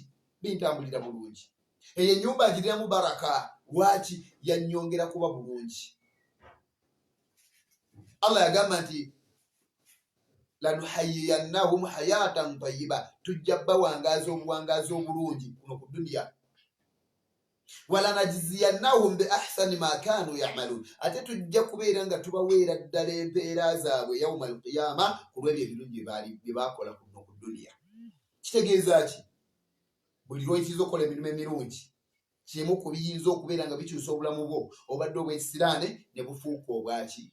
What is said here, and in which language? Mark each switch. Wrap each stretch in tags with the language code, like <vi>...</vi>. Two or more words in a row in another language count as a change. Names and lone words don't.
<lg>Bintambulira bulungi. Eyo ennyumba agiriramu baraka. Lwaki? Yannyongera kuba bulungi. Allah yagamba nti</lg> <ar>لنحيينهم حياة طيبة,</ar> <lg>tujja bawangaaza obuwangaazi obulungi kuno ku dunya.</lg> <ar>ولنجزينهم بأحسن ما كانوا يعملون,</ar> <lg>ate tujja kubeera nga tubaweera ddala empeera zaabwe</lg> <ar>يوم القيامة</ar> <lg>ku lw'ebyo ebirungi bye baakola kuno ku dunya. Kitegeeza ki? Buli lw'oyitiriza okukola emirimu emirungi, kimu ku biyinza okubeera nga bikyusa obulamu bwo, obadde obw'ekisiraane ne bufuuka obwaki?</lg>